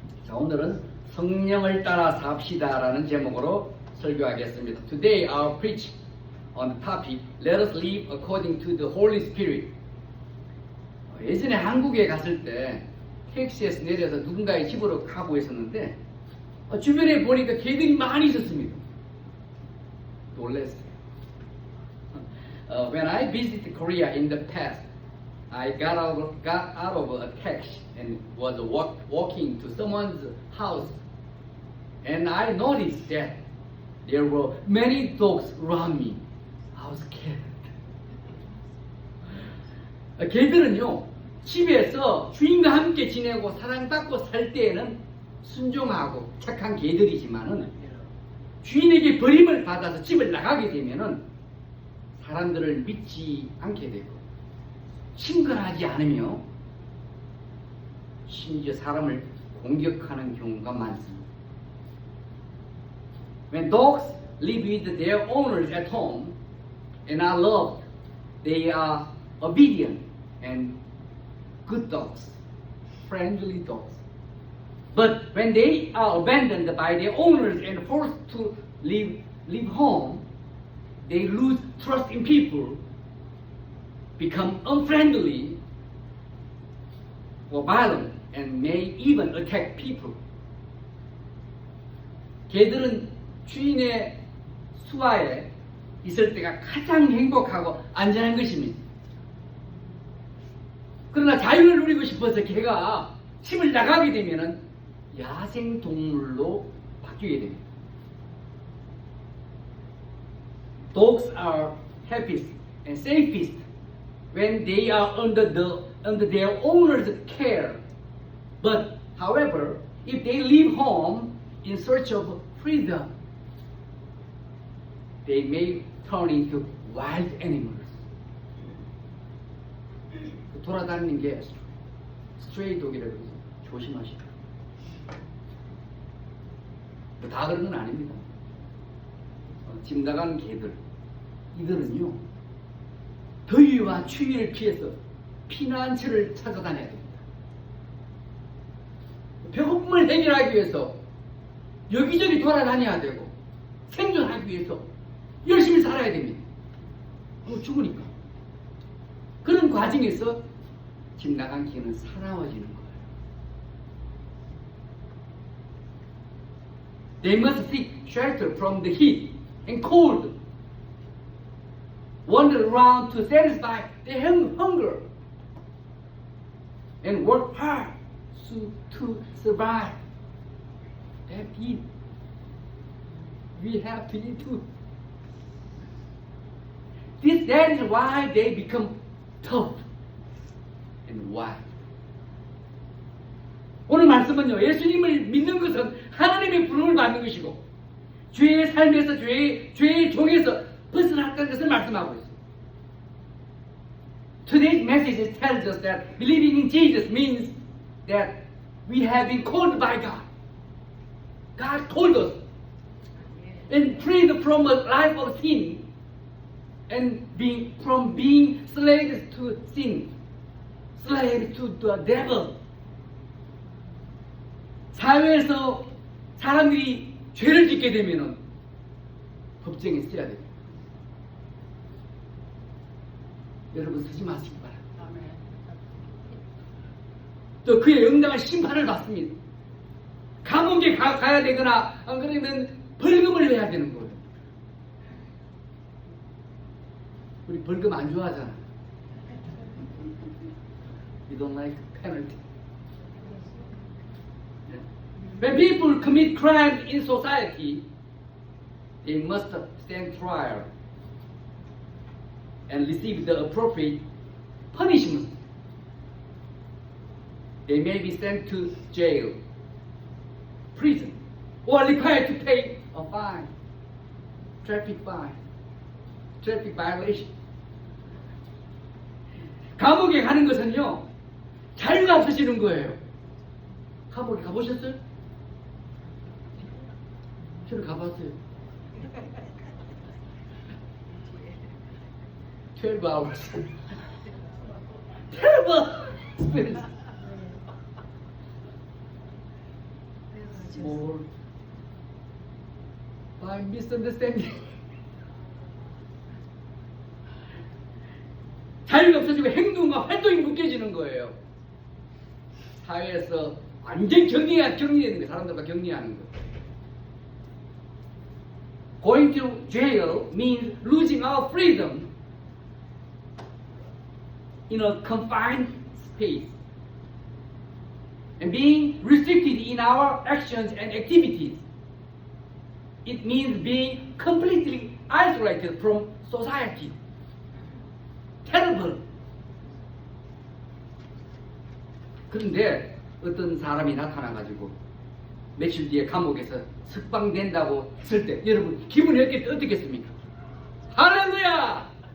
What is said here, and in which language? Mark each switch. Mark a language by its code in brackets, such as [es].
[ko] 자, 오늘은 성령을 따라 삽시다라는 제목으로 설교하겠습니다. [en] Today I'll preach on the topic Let us live according to the Holy Spirit. [ko] 예전에 한국에 갔을 때 택시에서 내려서 누군가의 집으로 가고 있었는데 주변에 보니까 개들이 많이 있었습니다. 놀랐어요. [en] When I visited Korea in the past, I got out of a taxi and was walking to someone's house, and I noticed that there were many dogs around me. I was scared. [ko] 개들은요, 집에서 주인과 함께 지내고 사랑받고 살 때에는 순종하고 착한 개들이지만은 주인에게 버림을 받아서 집을 나가게 되면은 사람들을 믿지 않게 되고 친근하지 않으며 심지어 사람을 공격하는 경우가 많습니다. [en] When dogs live with their owners at home and are loved, they are obedient and good dogs, friendly dogs. But when they are abandoned by their owners and forced to leave home, they lose trust in people, become unfriendly or violent, and may even attack people. [ko] 개들은 주인의 수하에 있을 때가 가장 행복하고 안전한 것입니다. 그러나 자유를 누리고 싶어서 개가 집을 나가게 되면은 야생 동물로 바뀌게 됩니다. [en] Dogs are happiest and safest when they are under their owner's care. But, however, if they leave home in search of freedom, they may turn into wild animals. [ko] 돌아다니는 게 스트레이 독이라고 해서 조심하시라. 다 그런 건 아닙니다. 집 나간 개들, 이들은요, 더위와 추위를 피해서 피난처를 찾아다녀야 됩니다. 배고픔을 해결하기 위해서 여기저기 돌아다녀야 되고 생존하기 위해서 열심히 살아야 됩니다. 죽으니까. 그런 과정에서 집 나간 개는 사나워지는 거예요. [en] They must seek shelter from the heat and cold, wander around to satisfy their hunger, and work hard to survive. They have to eat. We have to eat too. That is why they become tough and wild. [ko] 오늘 말씀은요, 예수님을 믿는 것은 하나님의 부름을 받는 것이고 죄의 삶에서 죄의 종에서 벗어났다는 것을 말씀하고 있습니다. [en] Today's message tells us that believing in Jesus means that we have been called by God. God called us and freed from a life of sin and from being slaves to sin, slaves to the devil. [ko] 사회에서 사람들이 죄를 짓게 되면은 법정에 서야 됩니다. 여러분 서지 마시기 바랍니다. 또 그의 응당한 심판을 받습니다. 감옥에 가야 되거나 안 그러면 벌금을 내야 되는 거예요. 우리 벌금 안 좋아하잖아. [en] We don't like penalty. When people commit crime in society, they must stand trial and receive the appropriate punishment. They may be sent to jail, prison, or required to pay a fine, traffic violation. [ko] 감옥에 가는 것은요, 자유가 없어지는 거예요. 감옥에 가보셨어요? 저는 가봤어요. [en] 12 hours. terrible experience. More by misunderstanding. [ko] 자유가 없어지고 행동과 활동이 묶여지는 거예요. 사회에서 완전 격리되는 거예요. 사람들과 격리하는 거. [en] Going to jail means losing our freedom in a confined space and being restricted in our actions and activities. It means being completely isolated from society. Terrible. [ko] 그런데 어떤 사람이 나타나가지고 며칠 뒤에 감옥에서 석방된다고 했을 때 여러분 기분이 어떻겠습니까? 할렐루야!